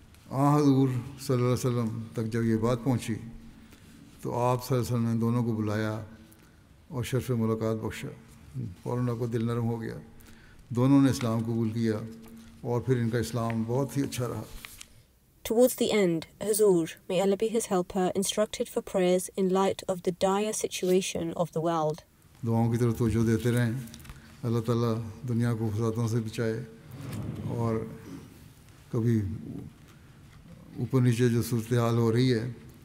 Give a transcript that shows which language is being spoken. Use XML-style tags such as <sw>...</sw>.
<ur>حضور صلی اللہ علیہ وسلم تک جب یہ بات پہنچی تو آپ صلی اللہ علیہ وسلم نے دونوں کو بلایا اور شرف ملاقات بخشا. فوراً آپ کو دل نرم ہو گیا, دونوں نے اسلام قبول کیا اور پھر ان کا اسلام بہت ہی اچھا رہا.</ur> <en>Towards the end, Huzoor, may Allah be his helper, instructed for prayers in light of the dire situation of the world.</en> <ur>دعاؤں کی طرف توجہ دیتے رہیں, اللہ تعالیٰ دنیا کو فسادوں سے بچائے, اور کبھی اوپر نیچے جو صورتحال ہو رہی ہے اللہ تعالیٰ بہتر کرے کہ یہ بہتری کی طرف چلی جائے, مزید</ur>